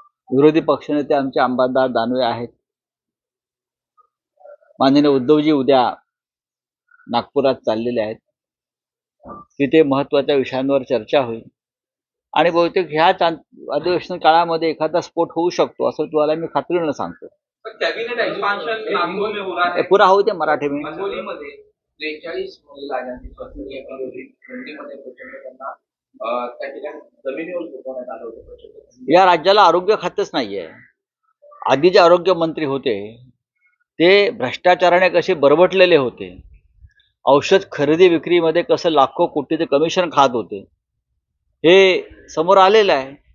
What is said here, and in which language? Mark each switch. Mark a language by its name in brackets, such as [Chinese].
[Marathi] विरोधी पक्षनेते आमचे अंबादास दानवे आहेत. माननीय उद्धवजी उद्या नागपुरात चाललेले आहेत. तिथे महत्वाच्या विषयांवर चर्चा होईल आणि बहुतेक ह्या अधिवेशन काळामध्ये एखादा स्फोट होऊ शकतो असं तुम्हाला मी खात्रीनं सांगतो. [Hindi] कॅबिनेट एक्सपान्शन नागपूर में हो रहा है. [Marathi] पुरा होऊ दे मराठी [Hindi] में. [Marathi] हिंगोलीमध्ये 43 महिला ज्यांची पत्नी मध्ये प्रचंड त्यांना त्या ठिकाणी जमिनीवर झोपवण्यात आलं होतं. या राज्याला आरोग्य खातच नाहीये. आधी जे आरोग्य मंत्री होते ते भ्रष्टाचाराने कसे बरबटलेले होते, औषध खरेदी विक्रीमध्ये कसं लाखो कोटीचे कमिशन खात होते, हे समोर आलेलं आहे.